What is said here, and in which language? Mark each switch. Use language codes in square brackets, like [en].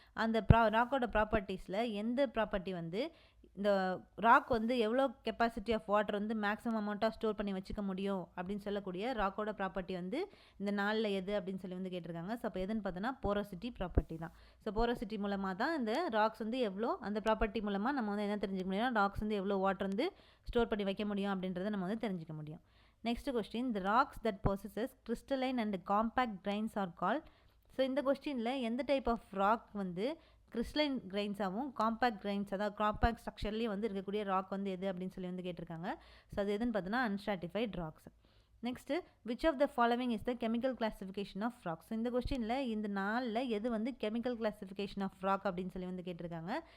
[ta] அந்த ராக்கோட ப்ராப்பர்ட்டிஸில் எந்த ப்ராப்பர்ட்டி வந்து இந்த ராக் வந்து எவ்வளோ கெப்பாசிட்டி ஆஃப் வாட்டர் வந்து மேக்ஸிமம் அமௌண்ட்டாக ஸ்டோர் பண்ணி வச்சுக்க முடியும் அப்படின்னு சொல்லக்கூடிய ராக்கோட ப்ராப்பர்ட்டி வந்து இந்த நாளில் எது அப்படின்னு சொல்லி வந்து கேட்டிருக்காங்க. ஸோ அப்போ எதுன்னு பார்த்தோன்னா போரோசிட்டி ப்ராப்பர்ட்டி தான். ஸோ போரோசிட்டி மூலமாக தான் இந்த ராக்ஸ் வந்து எவ்வளோ அந்த ப்ராப்பர்ட்டி மூலமாக நம்ம வந்து என்ன தெரிஞ்சுக்க முடியும்னா ராக்ஸ் வந்து எவ்வளோ வாட்டர் வந்து ஸ்டோர் பண்ணி வைக்க முடியும் அப்படின்றத நம்ம வந்து தெரிஞ்சுக்க முடியும். [en] Next question, the rocks that possesses crystalline and compact grains are called. [ta] So இந்த கொஸ்டினில் எந்த டைப் ஆஃப் ராக் வந்து கிறிஸ்டலைன் கிரைன்ஸாகவும் காம்பேக்ட் கிரைன்ஸ் அதாவது காம்பேக்ட் ஸ்ட்ரக்சர்லேயும் வந்து இருக்கக்கூடிய ராக் வந்து எது அப்படின்னு சொல்லி வந்து கேட்டிருக்காங்க. ஸோ அது எதுன்னு பார்த்தோன்னா [en] Unstratified rocks. Next, which of the following is the chemical classification of rocks? [ta] இந்த கொஸ்டினில் இந்த நாளில் எது வந்து கெமிக்கல் கிளாஸிஃபிகேஷன் ஆஃப் ராக் அப்படின்னு சொல்லி வந்து கேட்டிருக்காங்க.